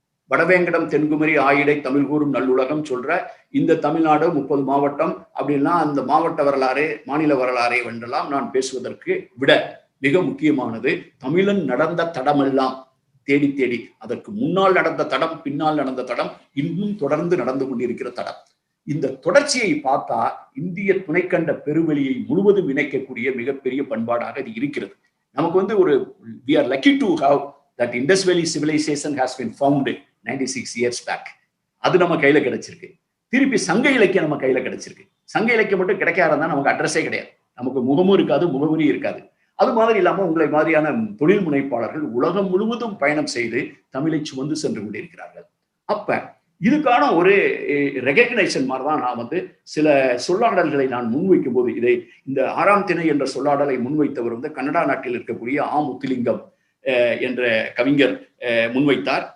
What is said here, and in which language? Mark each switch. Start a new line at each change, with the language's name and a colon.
Tamil: வடவேங்கடம் தென்குமரி ஆயிடை தமிழ் கூறும் நல்லுலகம் சொல்ற இந்த தமிழ்நாடு 30 மாவட்டம் அப்படின்னா அந்த மாவட்ட வரலாறு, மாநில வரலாறை வென்றெல்லாம் நான் பேசுவதற்கு விட மிக முக்கியமானது தமிழன் நடந்த தடமெல்லாம் தேடி தேடி, அதற்கு முன்னால் நடந்த தடம், பின்னால் நடந்த தடம், இன்னும் தொடர்ந்து நடந்து கொண்டிருக்கிற தடம். இந்த தொடர்ச்சியை பார்த்தா இந்திய துணைக்கண்ட பெருவெளியை முழுவதும் இணைக்கக்கூடிய மிகப்பெரிய பண்பாடாக இது இருக்கிறது. நமக்கு வந்து ஒரு
English: we are lucky to have that Indus Valley civilization has been found 96 years back.
Tamil: அது நம்ம கையில கிடைச்சிருக்கு. திருப்பி சங்க இலக்கியம் நம்ம கையில கிடைச்சிருக்கு. சங்க இலக்கியம் மட்டும் கிடைக்காதா நமக்கு அட்ரஸே கிடையாது, நமக்கு முகமும் இருக்காது, முகவரி இருக்காது. அது மாதிரி இல்லாம உங்களை மாதிரியான தொழில் முனைப்பாளர்கள் உலகம் முழுவதும் பயணம் செய்து தமிழை சுமந்து சென்று கொண்டிருக்கிறார்கள். அப்ப இதுக்கான ஒரு ரெகக்னைசேஷன் மாதிரிதான் நான் வந்து சில சொல்லாடல்களை நான் முன்வைக்கும் போது, இதை இந்த 6ஆம் திணை என்ற சொல்லாடலை முன்வைத்தவர் வந்து கனடா நாட்டில் இருக்கக்கூடிய முத்துலிங்கம் என்ற கவிஞர் முன்வைத்தார்.